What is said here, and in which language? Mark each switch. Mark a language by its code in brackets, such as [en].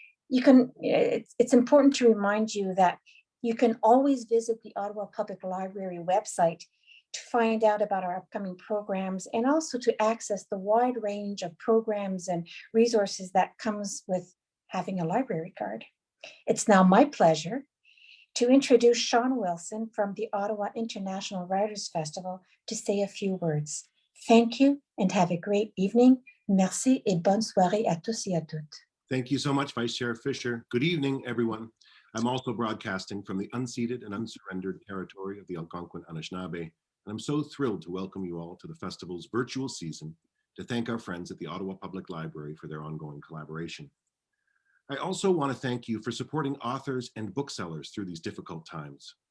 [en] It's important to remind you that you can always visit the Ottawa Public Library website to find out about our upcoming programs and also to access the wide range of programs and resources that comes with having a library card. It's now my pleasure to introduce Sean Wilson from the Ottawa International Writers Festival to say a few words. Thank you and have a great evening. [fr] Merci et bonne soirée à tous et à toutes. [en] Thank you so much, Vice Chair Fisher. Good evening, everyone. I'm also broadcasting from the unceded and unsurrendered territory of the Algonquin Anishinaabe, and I'm so thrilled to welcome you all to the festival's virtual season, to thank our friends at the Ottawa Public Library for their ongoing collaboration. I also want to thank you for supporting authors and booksellers through these difficult times.